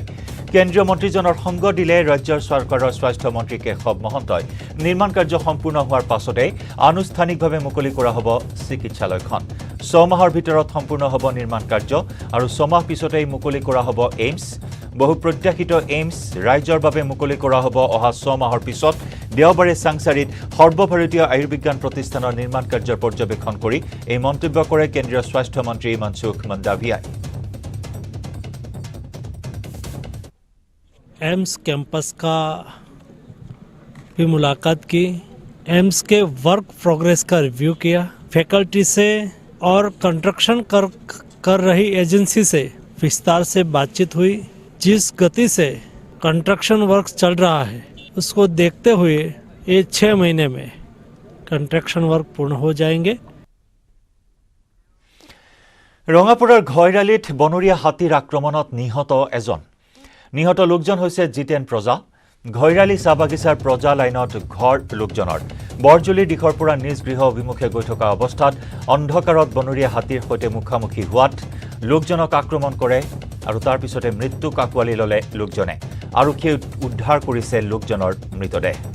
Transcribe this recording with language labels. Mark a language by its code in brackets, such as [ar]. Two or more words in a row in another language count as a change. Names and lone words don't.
[as] কেন্দ্ৰীয় মন্ত্ৰীজনৰ সংগ দিলে ৰাজ্যৰ চৰকাৰৰ স্বাস্থ্য মন্ত্ৰী কেশৱ মহন্তই নিৰ্মাণ কাৰ্য সম্পূৰ্ণ হোৱাৰ পাছতে আনুষ্ঠানিকভাৱে মুকলি কৰা হ'ব চিকিৎসালয়খন 6 মাহৰ ভিতৰত সম্পূৰ্ণ হ'ব নিৰ্মাণ কাৰ্য আৰু 6 মাহ পিছতেই মুকলি কৰা হ'ব এইমছ বহু প্ৰত্যাশিত এইমছ ৰাজ্যৰ বাবে মুকলি কৰা হ'ব অহা 6 মাহৰ পিছত দেওবাৰে সাংসাৰিত সৰ্বভাৰতীয় আয়ুৰ্বিজ্ঞান প্ৰতিষ্ঠানৰ নিৰ্মাণ কাৰ্যৰ পৰ্যবেক্ষণ কৰি এই মন্তব্য কৰে কেন্দ্ৰীয় স্বাস্থ্য মন্ত্ৰী মনসুখ মাণ্ডাভিয়াই [hi] एम्स कैंपस का भी मुलाकात की एम्स के [en] work progress [hi] का रिव्यू किया फैकल्टी से और कंस्ट्रक्शन कर रही एजेंसी से विस्तार से बातचीत हुई जिस गति से [en] construction work [hi] चल रहा है उसको देखते हुए ये 6 महीने में [en] construction work [hi] पूर्ण हो जाएंगे [as] ৰঙাপুৰৰ ঘৈৰালিত বনৰীয়া হাতীৰ আক্ৰমণত নিহত এজন নিহত লোকজন হৈছে জিতেন প্ৰজা ঘৈৰালি চাবাগিছাৰ প্ৰজা লাইনত ঘৰ লোকজনৰ বৰজুলিৰ দিশৰ পৰা নিজ গৃহ অভিমুখে গৈ থকা অৱস্থাত অন্ধকাৰত বনৰীয়া হাতীৰ সৈতে মুখামুখি হোৱাত লোকজনক আক্ৰমণ কৰে আৰু তাৰ পিছতে মৃত্যুক আঁকোৱালি ল'লে লোকজনে আৰক্ষীয়ে উদ্ধাৰ কৰিছে লোকজনৰ মৃতদেহ